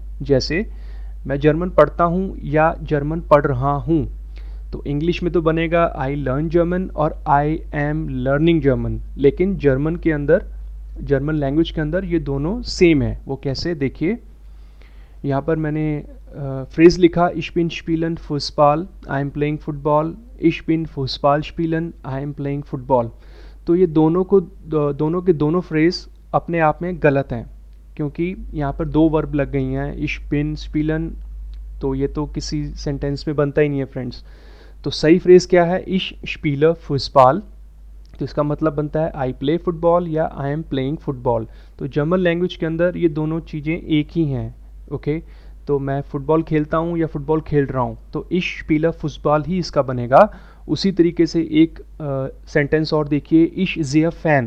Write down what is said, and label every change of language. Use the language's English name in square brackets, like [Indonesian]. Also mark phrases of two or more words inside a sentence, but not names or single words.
[Hindi] जैसे मैं जर्मन पढ़ता हूँ या जर्मन पढ़ रहा हूँ, तो इंग्लिश में तो बनेगा [English] I learn German [Hindi] और [English] I am learning German. [Hindi] लेकिन जर्मन के अंदर, [English] German language [Hindi] के अंदर ये दोनों सेम है। वो कैसे, देखिए यहाँ पर मैंने फ्रेज लिखा, [German] ich bin spielen Fußball, [English] I am playing football, [German] ich bin Fußball spielen, [English] I am playing football। [Hindi] तो ये दोनों को, दोनों के दोनों फ्रेज अपने आप में गलत हैं, क्योंकि यहाँ पर दो वर्ब लग गई हैं, [German] ich bin spielen, [Hindi] तो ये तो किसी सेंटेंस में बनता ही नहीं है फ्रेंड्स। तो सही फ्रेज क्या है, [German] ich spiele Fußball, [Hindi] तो इसका मतलब बनता है [English] I play football [Hindi] या [English] I am playing football. [Hindi] तो [English] German language [Hindi] के अंदर ये दोनों चीज़ें एक ही हैं। ओके, तो मैं फुटबॉल खेलता हूँ या फुटबॉल खेल रहा हूँ, तो [German] ich spiele Fußball [Hindi] ही इसका बनेगा। उसी तरीके से एक सेंटेंस और देखिए, [German] ich ist ein Fan.